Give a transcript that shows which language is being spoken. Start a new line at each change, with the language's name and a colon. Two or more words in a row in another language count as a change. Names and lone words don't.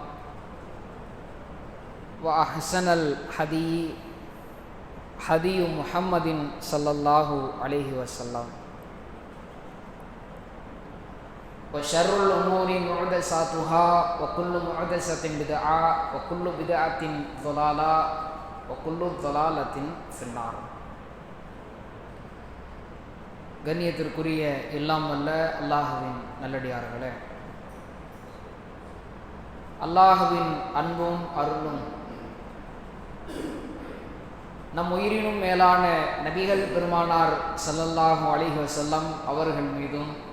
Arabic: وأحسن الحديث حديث محمد صلى الله عليه وسلم وشر الأمور محدثاتها وكل محدثة بدعة وكل بدعة ضلالة وكل ضلالة في النار.
Tamil: கண்ணியத்திற்குரிய எல்லாம் வல்ல அல்லாஹுவின் நல்லடியார்களே, அல்லாஹுவின் அன்பும் அருளும் நம் உயிரினும் மேலான நபிகள் பெருமானார்
Arabic: صلى الله عليه وسلم
Tamil: அவர்கள் மீதும்